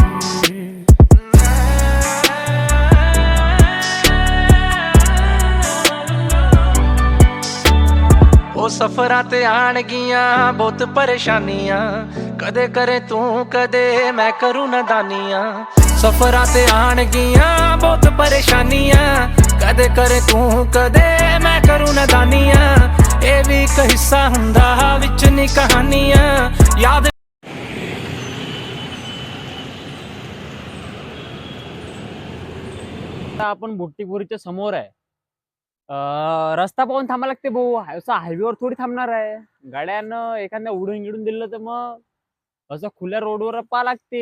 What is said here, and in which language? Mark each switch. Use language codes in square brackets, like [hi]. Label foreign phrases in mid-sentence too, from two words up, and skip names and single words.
[pa] ਓ ਸਫ਼ਰਾਂ ਤੇ ਆਣਗੀਆਂ ਬਹੁਤ ਪਰੇਸ਼ਾਨੀਆਂ ਕਦੇ ਕਰੇ ਤੂੰ ਕਦੇ ਮੈਂ ਕਰੂੰ ਨਦਾਨੀਆਂ ਸਫ਼ਰਾਂ ਤੇ ਆਣਗੀਆਂ ਬਹੁਤ ਪਰੇਸ਼ਾਨੀਆਂ ਕਦੇ ਕਰੇ ਤੂੰ ਕਦੇ ਮੈਂ ਕਰੂੰ ਨਦਾਨੀਆਂ ਏ ਭੀ ਇੱਕ ਹਿੱਸਾ ਹੁੰਦਾ ਵਿਚ ਨੀ ਕਹਾਣੀਆਂ ਯਾਦ. [mr] आता आपण बुट्टीपुरीच्या समोर आहे. रस्ता पाहून थांबा लागते भाऊ. असं हायवेवर थोडी थांबणार आहे. गाड्यानं एखाद्या उडून गिडून दिलं तर मग असं खुल्या रोडवर पा लागते.